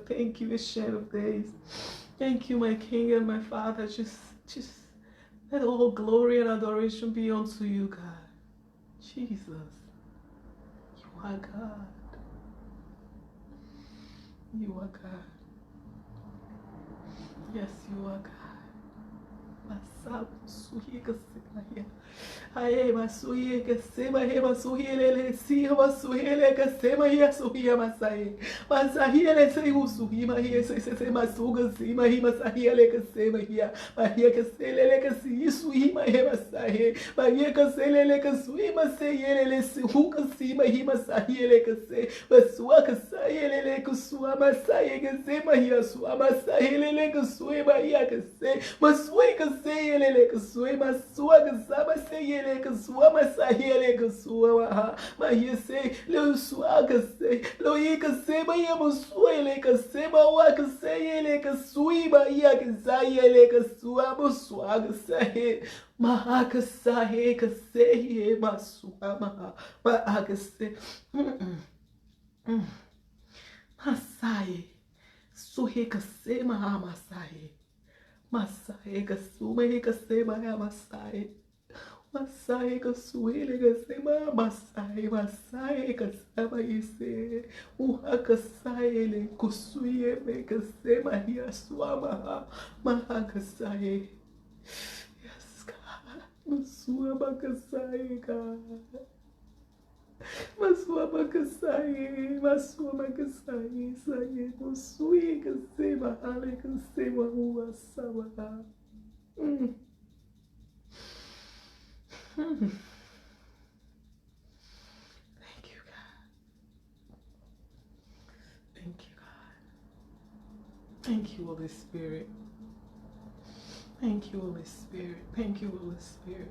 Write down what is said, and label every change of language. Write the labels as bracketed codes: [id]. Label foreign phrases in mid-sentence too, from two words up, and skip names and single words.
[en] Thank you, Ancient of Days. Thank you, my King and my Father. Just let all glory and adoration be unto you, God. Jesus, you are God. You are God. Yes, you are God. Masabu suye kasemaya. Aye masuye kasema he masuye lele si masuye le kasema ya suye masai. Masai le se usuhi ma he se masuga si ma he masai le kasema ya. Ma he kasele le kasi suhi ma he masai. Ma he kasele le kasui ma se le si hu kasi ma he masai le kase. Masua kasai le kusua masai kasema ya sua masai le kasui ma ya kase. Masui kase le kasui masua kasama se le kasua masai le kasua ma he se le sua kase lo ye kase ma ya masua le kase ma wa kase le kasui ma ya kasai le kasua masua kase ma kase kase masua ma kase Masai suhe kase ma masai Masai kasuma he kase ma masai Masai kasuele kase ma masai Masai kasama ise uha kasai le kusuye me kase ma yasua ma kasai. Yes, God. Masua ma kasai, God. Masua makasai, masua makasai, saye musui kasema ale kasema huwa sawa. Thank you, God. Thank you, God. Thank you, Holy Spirit. Thank you, Holy Spirit. Thank you, Holy Spirit.